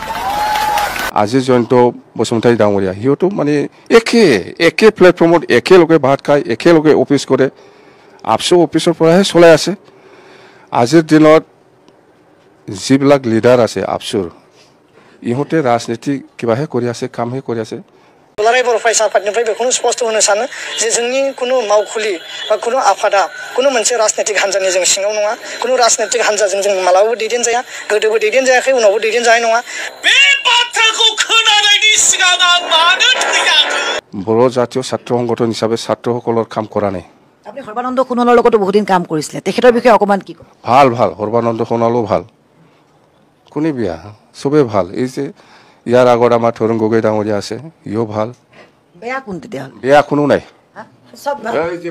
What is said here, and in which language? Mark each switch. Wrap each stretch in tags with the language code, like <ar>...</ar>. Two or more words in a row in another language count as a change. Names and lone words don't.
<as>আজি জয়ন্ত বসুমতাৰী ডাঙৰীয়া হিওটো মানে একে প্লেটফৰ্মত একেলগে ভাত খাই একেলগে অফিচ কৰে আপসু অফিচৰ পৰাহে চলাই আছে আজিৰ দিনত যিবিলাক লিডাৰ আছে আপসুৰ ইহঁতে ৰাজনীতি কিবাহে কৰি আছে কামহে কৰি আছে</as> <brx>दुलाराय बर' फरायसा आफादनिफ्राय बेखौनो स्पष्ट होनो सानो जे जोंनि कुनु मावखुलि बा कुनु आफादा कुनु मोनसे राजनीतिक हान्जानि जों सिङाव नङा कुनु राजनीतिक हान्जाजों जों मालाबाबो दैदेन जाया गोदोबो दैदेन जायाखै उनावबो दैदेन जानाय नङा बे बाथ्राखौ खोनानायनि सिगां आं मानो थैयाखै</brx> <as>बर' জাতীয় ছাত্ৰ সংগঠন হিচাপে ছাত্ৰসকলৰ কাম কৰা নাই আপুনি সৰ্বানন্দ সোণোৱালৰ লগতো বহুত দিন কাম কৰিছিলে তেখেতৰ বিষয়ে অকমান কি কয় ভাল সৰ্বানন্দ সোণোৱালো ভাল কোনে বিয়া সবে ভাল এই যে ইয়াৰ আগত আমাৰ থৰুং গগৈ ডাঙৰীয়া আছে ইও ভাল বেয়া কোন তেতিয়া বেয়া কোনো নাই সব ভাল এই যে</as>